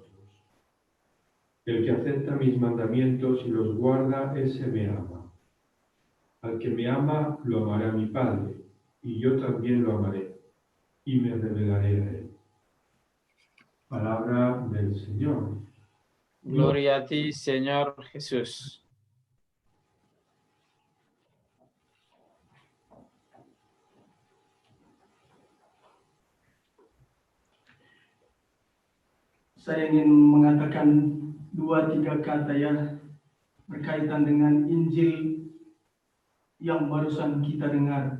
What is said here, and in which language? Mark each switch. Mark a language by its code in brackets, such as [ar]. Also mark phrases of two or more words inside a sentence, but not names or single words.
[es] El que acepta mis mandamientos y los guarda, ese me ama. Al que me ama, lo amará mi Padre, y yo también lo amaré, y me revelaré a él. Palabra del Señor. Gloria a ti, Señor Jesús. [id] Saya ingin mengatakan 2-3 kata ya berkaitan dengan Injil yang barusan kita dengar.